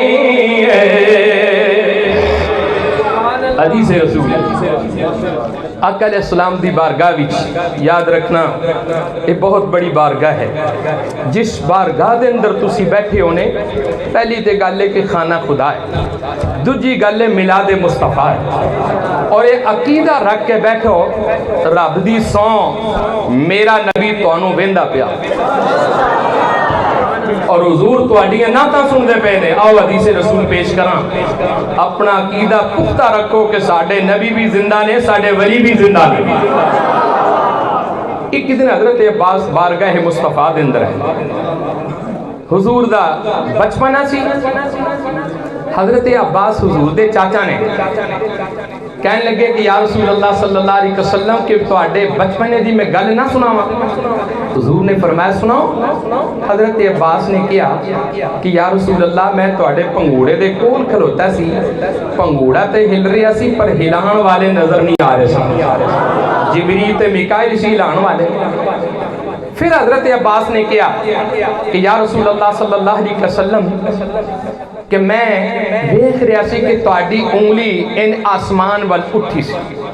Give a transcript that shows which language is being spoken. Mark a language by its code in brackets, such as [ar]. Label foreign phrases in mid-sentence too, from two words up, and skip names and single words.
[pa] حدیث رسول آقا [ar] علیہ السلام [pa] دی بارگاہ وچ یاد رکھنا یہ بہت بڑی بارگاہ ہے جس بارگاہ دے اندر تسی بیٹھے ہونے پہلی تے گل ہے کہ خانہ خدا ہے دوجی گل ہے میلاد مصطفیٰ ہے اور یہ عقیدہ رکھ کے بیٹھو رب دی سوں میرا نبی تانوں ویندا پیا اور حضور تواڈیاں نعتاں سنتے پے نے. آؤ حدیث رسول پیش کراں. اپنا عقیدہ پختہ رکھو کہ ساڈے نبی بھی زندہ نے, ساڈے ولی بھی زندہ نے. ایک دن حضرت عباس بارگاہ مصطفیٰ دے اندر ہے. حضور دا بچپنا سی. حضرت عباس حضور دے چاچا نے کہنے لگے کہ [ar] یا رسول اللہ صلی اللہ علیہ وسلم [pa] کہ تواڈے بچپنے دی میں گل نہ سناواں. حضور نے فرمایا سناؤ. حضرت عباس نے کیا کہ [ar] یا رسول اللہ [pa] میں تواڈے پنگوڑے دے کول کھلوتا سی, پنگوڑا تے ہل رہا سی پر ہلان والے نظر نہیں آ رہے سن. جبریل تے میکائیل سی ہلان والے. پھر حضرت عباس نے کیا کہ [ar] یا رسول اللہ صلی اللہ علیہ وسلم [pa] کہ میں دیکھ رہا سی کہ تواڈی انگلی ان آسمان وال اٹھی سی.